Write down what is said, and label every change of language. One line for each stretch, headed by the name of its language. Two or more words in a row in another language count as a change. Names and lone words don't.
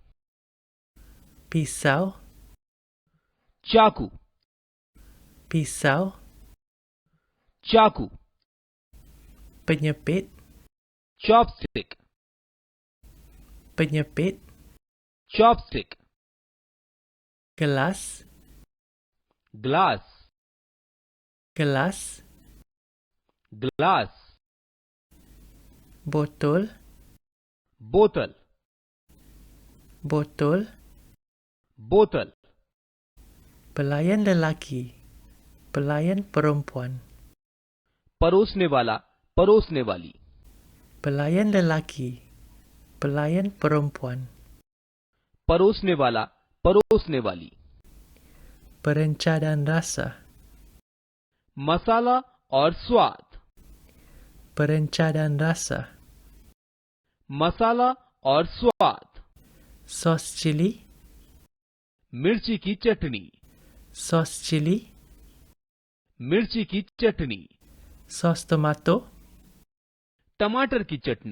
Malay: pisau,
Hindi: चाकू,
Malay: pisau,
Hindi: चाकू,
Malay: penyepit,
Hindi: चॉपस्टिक,
Malay: penyepit,
Hindi: चॉपस्टिक,
Malay: gelas,
Hindi: ग्लास,
Malay: gelas,
Hindi: ग्लास,
Malay: botol,
Hindi: बोतल,
Malay: botol,
Hindi: बोतल,
Malay: pelayan lelaki, pelayan perempuan,
Hindi: परोसने वाला, परोसने वाली,
Malay: pelayan lelaki, pelayan perempuan,
Hindi: परोसने वाला, परोसने वाली,
Malay: perenca dan rasa,
Hindi: मसाला और स्वाद,
Malay: perenca dan rasa,
Hindi: मसाला और स्वाद,
Malay: sos cili,
Hindi: मिर्ची की चटनी,
Malay: sos cili,
Hindi: मिर्ची की चटनी,
Malay: sos tomato,
Hindi: टमाटर की चटनी,